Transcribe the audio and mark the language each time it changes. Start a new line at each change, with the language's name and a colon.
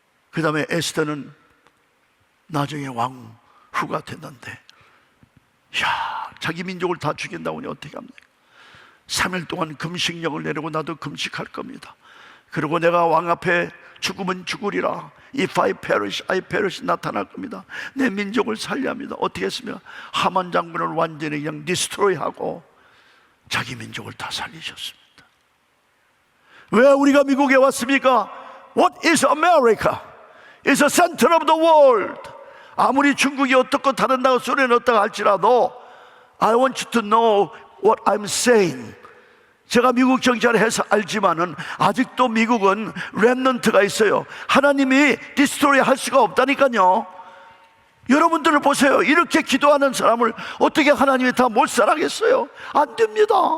Korean: 그 다음에 에스더는 나중에 왕후가 됐는데, 자기 민족을 다 죽인다고 하니 어떻게 합니까? 3일 동안 금식령을 내리고 나도 금식할 겁니다. 그리고 내가 왕 앞에 죽으면 죽으리라.
English: If I perish, I perish
Korean: 나타날 겁니다. 내 민족을 살려합니다. 어떻게 했으면 하만 장군을 완전히 그냥 디스트로이하고 자기 민족을 다 살리셨습니다. 왜 우리가 미국에 왔습니까?
English: What is America? It's the center of the world.
Korean: 아무리 중국이 어떻고 다른다고 소리는 어떻다 할지라도
English: I want you to know what I'm saying.
Korean: 제가 미국 정치를 해서 알지만은 아직도 미국은 렘넌트가 있어요. 하나님이 디스트로이 할 수가 없다니까요. 여러분들을 보세요. 이렇게 기도하는 사람을 어떻게 하나님이 다 몰살하겠어요? 안 됩니다.